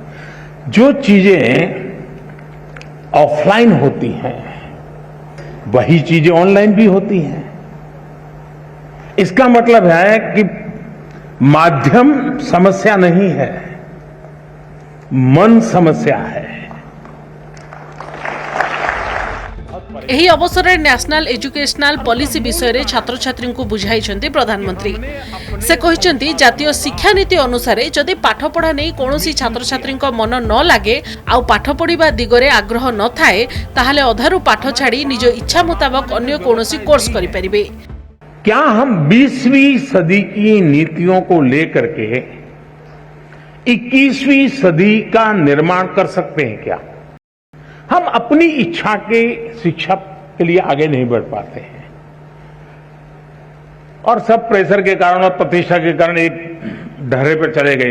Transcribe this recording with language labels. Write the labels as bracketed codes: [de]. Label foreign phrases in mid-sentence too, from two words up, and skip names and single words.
[hi] जो चीजें ऑफलाइन होती हैं वही चीजें ऑनलाइन भी होती हैं। इसका मतलब है कि माध्यम समस्या नहीं है, मन समस्या है। [or] ଏହି ଅବସରରେ [en] National Educational Policy [or] ବିଷୟରେ ଛାତ୍ରଛାତ୍ରୀଙ୍କୁ ବୁଝାଇଛନ୍ତି ପ୍ରଧାନମନ୍ତ୍ରୀ। ସେ କହିଛନ୍ତି ଜାତୀୟ ଶିକ୍ଷାନୀତି ଅନୁସାରେ ଯଦି ପାଠପଢ଼ା ନେଇ କୌଣସି ଛାତ୍ରଛାତ୍ରୀଙ୍କ ମନ ନ ଲାଗେ ଆଉ ପାଠ ପଢ଼ିବା ଦିଗରେ ଆଗ୍ରହ ନଥାଏ ତାହେଲେ ଅଧାରୁ ପାଠ ଛାଡ଼ି ନିଜ ଇଚ୍ଛା ମୁତାବକ ଅନ୍ୟ କୌଣସି କୋର୍ସ କରିପାରିବେ। [hi] क्या हम 20वीं सदी की नीतियों को लेकर के 21वीं सदी का निर्माण कर सकते हैं क्या? हम अपनी इच्छा के शिक्षा के लिए आगे नहीं बढ़ पाते हैं और सब प्रेशर के कारण और प्रतिष्ठा के कारण एक ढर्रे पर चले गए।